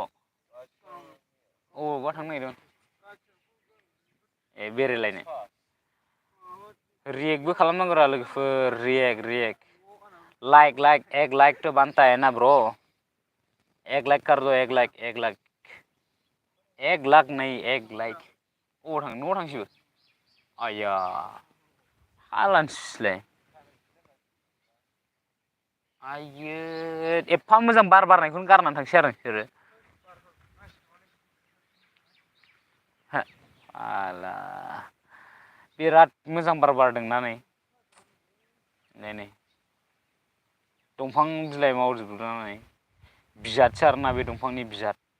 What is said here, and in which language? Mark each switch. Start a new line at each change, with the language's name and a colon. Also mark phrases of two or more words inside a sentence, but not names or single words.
Bodo: अबावबा थांनो नागिरदों बेरायलायनो रिएक्टबो खालामनांगौ रा लोगोफोर
Hindi: रिएक्ट एक लाइक तो बनता है ना ब्रो एक लाइक कर दो एक लाख नहीं एक लाइक
Bodo: न'आव थांसिबो आया हालानसिलाय आयो एफा मोजां बार बारनायखौनो गारनानै थांसै आरो नोंसोरो आला बिराद मोजां बार बारदोंना नै दंफां बिलाइ मावजोबनानै बिजादसो आरोना बे दंफांनि बिजाद